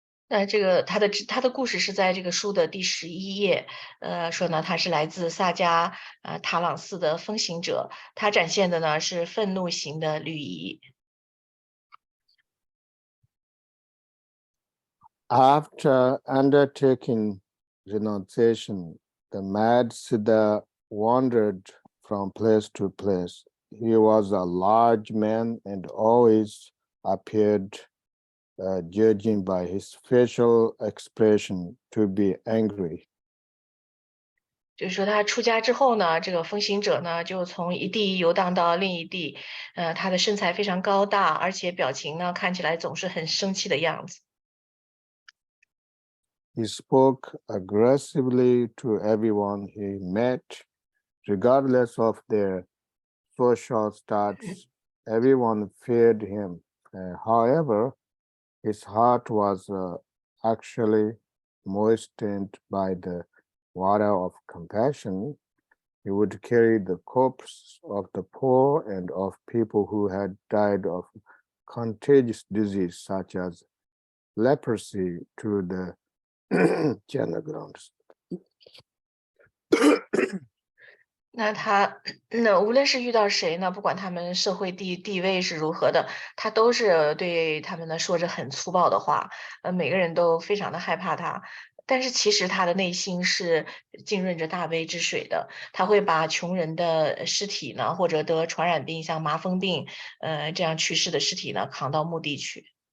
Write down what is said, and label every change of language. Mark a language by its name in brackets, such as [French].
[Chinese] 那这个他的故事是在这个书的第11页，说呢他是来自萨迦塔朗寺的风行者，他展现的呢是愤怒型的律仪。 [English] After undertaking renunciation, the mad Siddha wandered from place to place. He was a large man and always appeared, judging by his facial expression, to be angry. [Chinese] 就是说他出家之后呢，这个风行者呢就从一地游荡到另一地，他的身材非常高大，而且表情呢看起来总是很生气的样子。 [English] He spoke aggressively to everyone he met, regardless of their social status. Everyone feared him. However, his heart was actually moistened by the water of compassion. He would carry the corpses of the poor and of people who had died of contagious disease such as leprosy to the Jana grounds. [Chinese] 那他无论是遇到谁呢，不管他们社会地位是如何的，他都是对他们呢说着很粗暴的话，每个人都非常的害怕他。但是其实他的内心是浸润着大悲之水的，他会把穷人的尸体呢，或者得传染病，像麻风病，这样去世的尸体呢，扛到墓地去。